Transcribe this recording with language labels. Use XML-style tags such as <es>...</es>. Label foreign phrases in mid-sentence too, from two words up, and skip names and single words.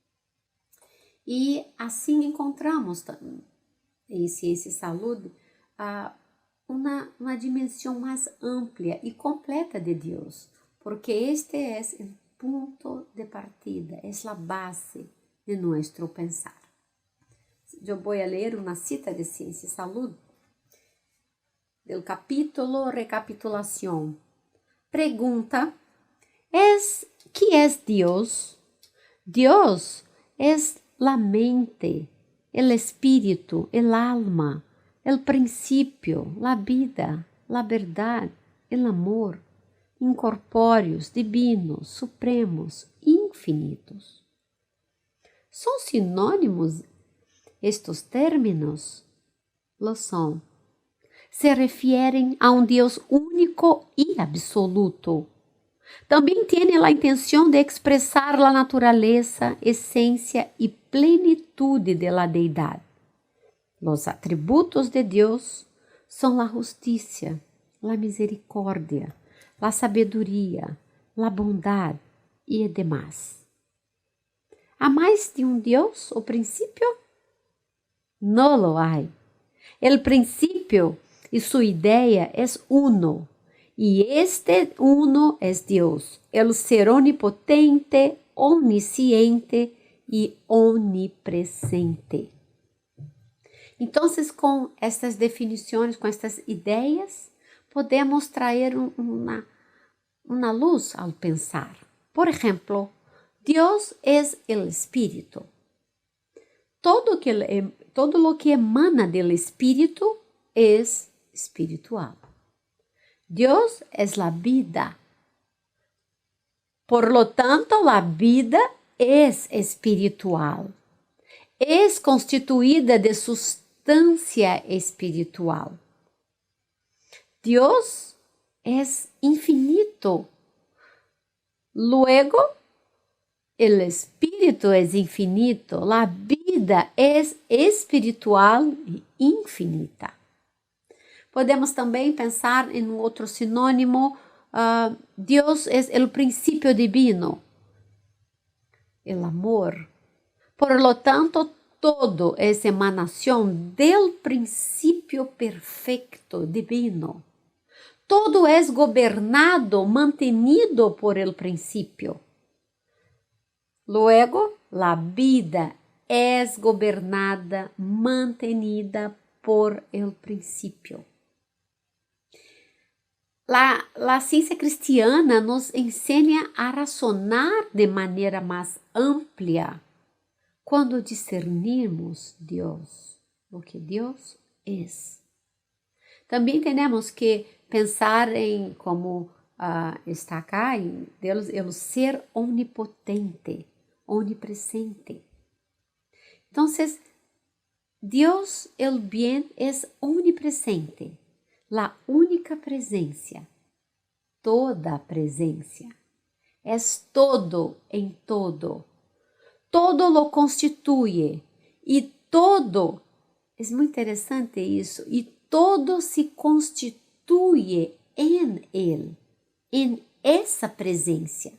<pt>E assim encontramos em Ciência e Saúde uma dimensão mais ampla e completa de Deus, porque este é o ponto de partida, é a base de nosso pensar. Eu vou ler uma cita de Ciência e Saúde, do capítulo Recapitulação. Pergunta:</pt> <es>¿qué es Dios? Dios es la mente, el espíritu, el alma, el principio, la vida, la verdad, el amor, incorpóreos, divinos, supremos, infinitos. ¿Son sinónimos estos términos? Lo son. Se refieren a un Dios único y absoluto.</es> <pt>Também tem a intenção de expressar a natureza, essência e plenitude</pt> <es>de la</es> <pt>deidade. Os atributos de Deus são a justiça, a misericórdia, a sabedoria, a bondade e demais. ¿Há mais de um Deus, o princípio?</pt> <es>No lo hay.</es> <pt>El princípio e sua ideia é uno. E este uno é Deus, el ser onipotente, onisciente e onipresente. Então, com estas definições, com estas ideias, podemos trazer uma luz ao pensar. Por exemplo, Deus é o Espírito.</pt> <es>Todo lo que emana</es> <pt>do Espírito é espiritual.</pt> <es>Dios es la vida. Por lo tanto, la vida es espiritual. Es constituida de sustancia espiritual. Dios es infinito. Luego, el espíritu es infinito, la vida es espiritual e infinita.</es> <pt>Podemos também pensar em outro sinônimo, Deus é o princípio divino,</pt> <es>el amor. Por lo tanto, todo es emanación del principio perfecto divino. Todo es gobernado, mantenido por el principio. Luego, la vida es gobernada, mantenida por el principio.</es> <pt>La ciência cristiana nos ensina a razonar de maneira mais ampla quando discernimos Deus, o que Deus é. Também temos que pensar em como está acá, em Deus, o ser onipotente, onipresente. Então, Deus,</pt> <es>el bien,</es> <pt>é onipresente.</pt> <es>La única presencia, toda presencia, es todo en todo. Todo lo constituye y todo, es muy interesante eso, y todo se constituye en él, en esa presencia.</es>